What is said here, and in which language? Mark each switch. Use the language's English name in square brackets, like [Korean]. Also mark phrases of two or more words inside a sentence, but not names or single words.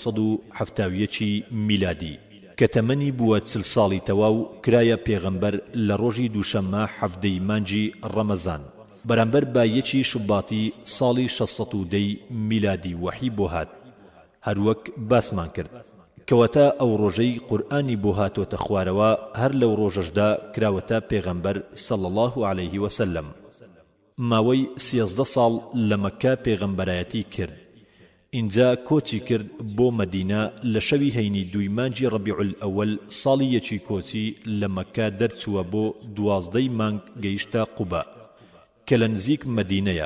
[Central Kurdish] 571 میلادی کە تەمەنی بووە 40 ساڵی تەواو کرایە پێغەمبەر لە ڕۆژی دووشەممە 7 مانجی ڕەمەزان بەرامبەر با 1 شوباتی ساڵی 610 میلادی وحی بۆ هات هەروەک باسمان کرد کەواتە ئەو ڕۆژەی قورئانی بۆ هاتۆتە خوارەوە هەر لەو ڕۆژەشدا کراوەتە پێغەمبەر [Arabic] صلى الله عليه وسلم [Central Kurdish] ماوەی 13 ساڵ لە مەکە پێغەمبەرایەتی کرد اینجا کۆچی کرد بۆ مەدینە لە شەوی هەینی 2 مانجی ڕەبیع الئەوەل ساڵی یەکی کۆچی لە مەکە دەرچووە بۆ 12 مانگ گەیشتە قوبە کە لە نزیک مەدینەیە